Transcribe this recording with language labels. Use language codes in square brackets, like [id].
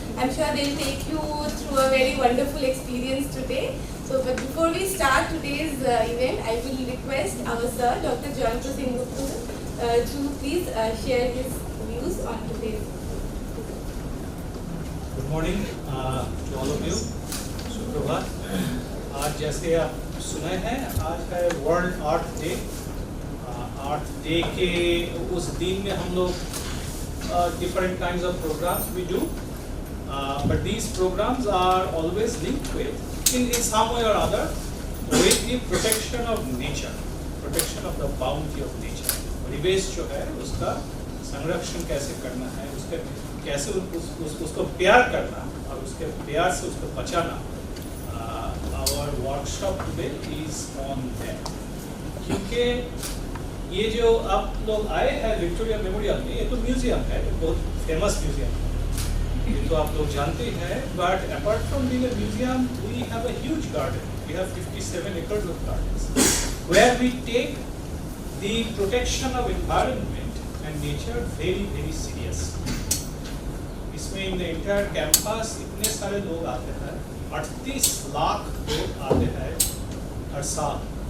[en] I'm sure they'll take you through a very wonderful experience today. So, but before we start today's event, I will request our sir, Dr. John Singh to please share his views on today's. Good morning to all of you. [hi] सुप्रभात. आज जैसे आप सुने हैं, आज है world अर्थ day. अर्थ day के उस दिन में हम लोग [en] different kinds of programs we do, but these programs are always linked with in some way or other with the protection of nature, protection of the bounty of nature. [hi] परिवेश जो है उसका संरक्षण कैसे करना है, उसके कैसे उसको प्यार करना और उसके प्यार से उसको बचाना. [en] Our workshop today is on that. [hi] क्योंकि ये जो आप लोग आए हैं विक्टोरिया मेमोरियल में, ये तो म्यूजियम है, बहुत फेमस म्यूजियम है. ये तो आप लोग जानते हैं. [en] But apart from being a museum, we have a huge garden. We have 57 acres of gardens where we take the protection of environment and nature very, very serious. [hi] इसमें [en] in the entire campus [hi] इतने सारे लोग आते हैं, 38 लाख लोग आते हैं हर साल.